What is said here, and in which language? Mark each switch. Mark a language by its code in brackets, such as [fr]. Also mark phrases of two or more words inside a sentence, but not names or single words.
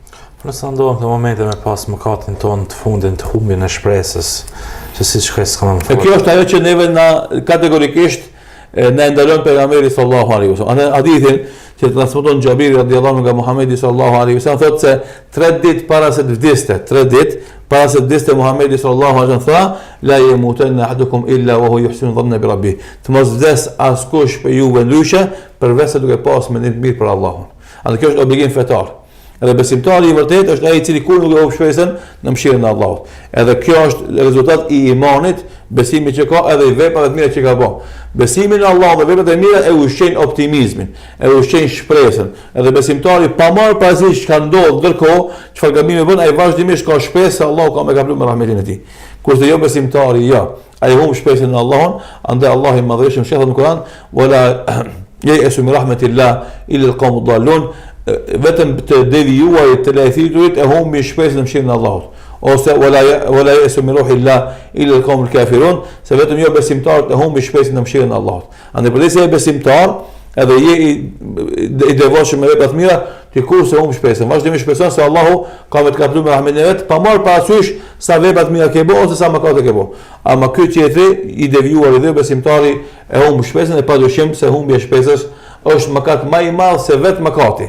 [sq] Por sa ndodhen këto momente me pas mëkatin ton të fundit të humbjen e shpresës, që siç ka s'kam E kjo është ajo që neve na kategorikisht na ndalon pejgamberi [ar] صلى الله عليه وسلم. [sq] Ana hadithin që transmeton Xhabiri [ar] رضي الله عنه [sq] nga Muhamedi [ar] صلى الله عليه وسلم [sq] thotë se 3 ditë para se të vdeste, 3 ditë para se të vdeste Muhamedi [ar] صلى الله عليه وسلم [sq] tha [ar] لا يموتن أحدكم إلا وهو يحسن الظن بربه. [sq] Të mos vdes askush për juve ndryshe përveç se duke pas mendim të mirë për Allahun. Atë kjo është obligim fetar. Edhe besimtari i vërtet është ai i cili kur nuk e humb shpresën në mëshirën e Allahut. Edhe kjo është rezultat i imanit, besimit që ka edhe i veprave të mira që ka bërë. Besimi në Allah dhe veprat e mira e ushqejnë optimizmin, e ushqejnë shpresën. Edhe besimtari pa marrë parasysh çka ndodh ndërkohë, çfarë gabime bën, ai vazhdimisht ka shpresë se Allahu ka me kapur me rahmetin e tij. Kurse jo besimtari, jo, ai humb shpresën në Allahun, andaj Allahu i madhëshëm shehë në Kur'an, [ar] ولا ييأس من رحمة الله إلا القوم الضالون. [sq] Vetëm të devijuarit të lajthiturit e humbi shpresën në mëshirën e Allahut. [ar] أو ولا ييأس من روح الله إلا القوم الكافرون, [sq] se vetëm jo besimtarët e humbi shpresën në mëshirën e Allahut. Andaj përse je besimtar, edhe je i devotshëm me vepra të mira, ti kurse humb shpresën. Vazhdimisht shpreson se Allahu ka me të kapur me rahmetin e vet, pa marrë parasysh sa vepra të mira ke bërë ose sa mëkate ke bërë. Ama ky tjetri i devijuar dhe besimtari e humb shpresën e padyshim se humbja e shpresës është mëkat më i madh se vetë mëkati.